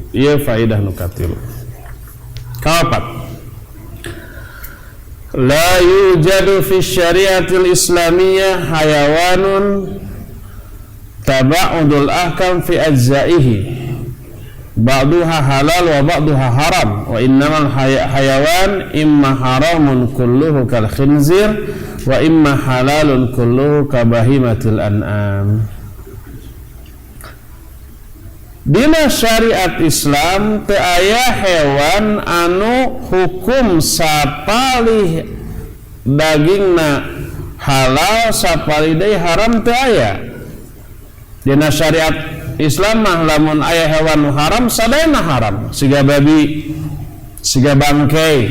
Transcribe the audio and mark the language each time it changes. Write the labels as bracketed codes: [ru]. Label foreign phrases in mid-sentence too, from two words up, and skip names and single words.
[su] Ieu faedah nu katilu. Kaopat, [ar] لا يوجد في الشريعة الإسلامية حيوان تتبعض الأحكام في أجزائه بعضها حلال وبعضها حرام وإنما الحيوان إما حرام كله كالخنزير وإما حلال كله كبهيمة الأنعام. [su] Dina syariat Islam teu aya hewan anu hukum sapalih dagingna halal sapalih deui haram teu aya. Dina syariat Islam mah lamun aya hewan nu haram sadayana haram, siga babi, siga bangkai.